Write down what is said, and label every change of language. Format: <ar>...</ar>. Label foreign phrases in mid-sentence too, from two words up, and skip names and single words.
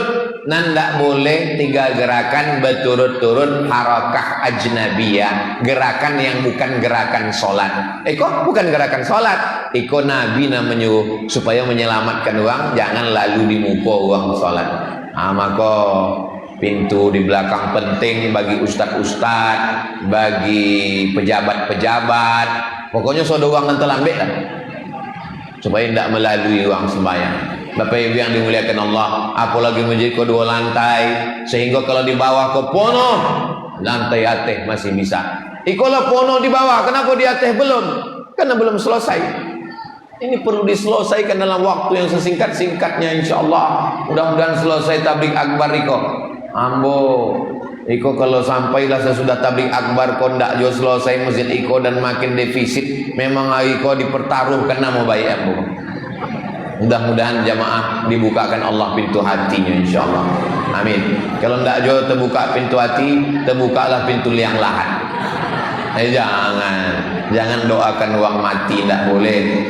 <id>Dan tak boleh 3 gerakan berturut-turut</id> <ar>حركة أجنبية,</ar> <id>gerakan yang bukan gerakan solat. Kok bukan gerakan solat? Iko Nabi menyuruh supaya menyelamatkan orang, jangan lalu di muka orang solat. Maka pintu di belakang penting bagi ustaz-ustaz, bagi pejabat-pejabat. Pokoknya saudara orang yang terlambat lah. supaya tidak melalui ruang sembahyang. Bapak Ibu yang dimuliakan Allah, apalagi menjadi kedua lantai, sehingga kalau di bawah ke pono, lantai atas masih bisa.</id> <min>Ikolah pono</min> <id>di bawah, kenapa di atas belum? Karena belum selesai. Ini perlu diselesaikan dalam waktu yang sesingkat-singkatnya, insyaallah. Mudah-mudahan selesai tabligh akbar iko. Ambo, iko kalau sampailah sesudah tabligh akbar</id> <min>kau ndak jo</min> <id>selesai masjid iko dan makin defisit, memang iko dipertaruhkan nama baik ambo. Mudah-mudahan jamaah dibukakan Allah pintu hatinya, insyaallah. Amin. Kalau</id> <min>ndak jo</min> <id>terbuka pintu hati, terbukalah pintu liang lahat. Jangan doakan uang mati, tidak boleh.</id>